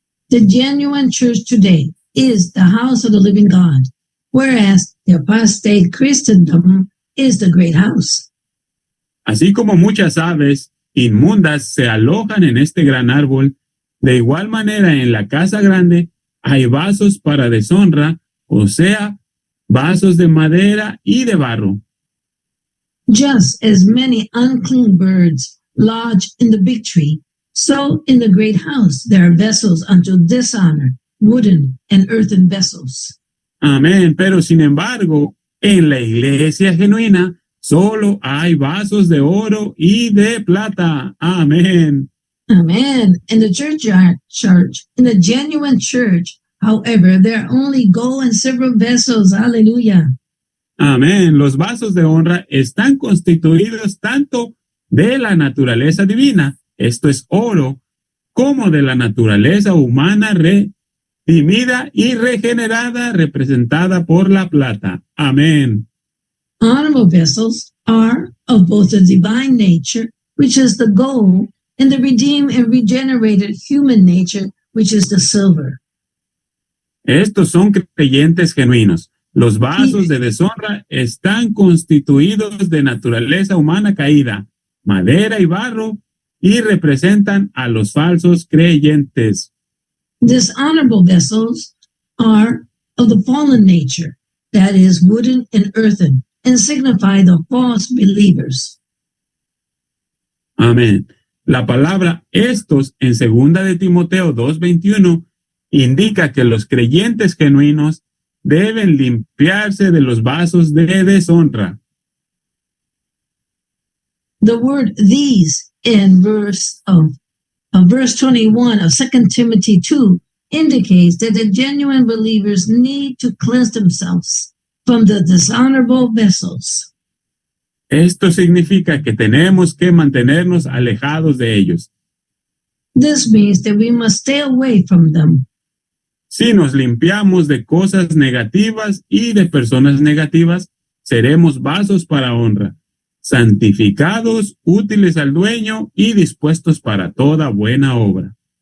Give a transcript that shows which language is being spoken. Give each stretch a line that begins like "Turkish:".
English: The genuine church today is the house of the living God, whereas the apostate Christendom is the great house.
Spanish: Así como muchas aves inmundas se alojan en este gran árbol, de igual manera en la casa grande hay vasos para deshonra, o sea, vasos de madera y de barro.
English: Just as many unclean birds lodge in the big tree, so in the great house there are vessels unto dishonor, wooden and earthen vessels.
Spanish: Amén. Pero sin embargo, en la iglesia genuina solo hay vasos de oro y de plata. Amén.
English: Amen. In the in the genuine church, however, there are only gold and silver vessels. Hallelujah.
Spanish: Amén. Los vasos de honra están constituidos tanto de la naturaleza divina, esto es oro, como de la naturaleza humana redimida y regenerada, representada por la plata. Amén.
English: Honorable vessels are of both the divine nature, which is the gold, and the redeemed and regenerated human nature, which is the silver.
Spanish: Estos son creyentes genuinos. Los vasos de deshonra están constituidos de naturaleza humana caída, madera y barro, y representan a los falsos creyentes.
English: Dishonorable vessels are of the fallen nature, that is, wooden and earthen, and signify the false believers.
Spanish: Amén. La palabra estos en 2 de Timoteo 2:21 indica que los creyentes genuinos deben limpiarse de los vasos de deshonra.
English: The word these in verse 21 of 2 Timothy 2 indicates that the genuine believers need to cleanse themselves from the dishonorable vessels.
Spanish: Esto significa que tenemos que mantenernos alejados de ellos.
English: This means that we must stay away from them.
Spanish: Si nos limpiamos de cosas negativas y de personas negativas, seremos vasos para honra, santificados, útiles al dueño y dispuestos para toda buena obra.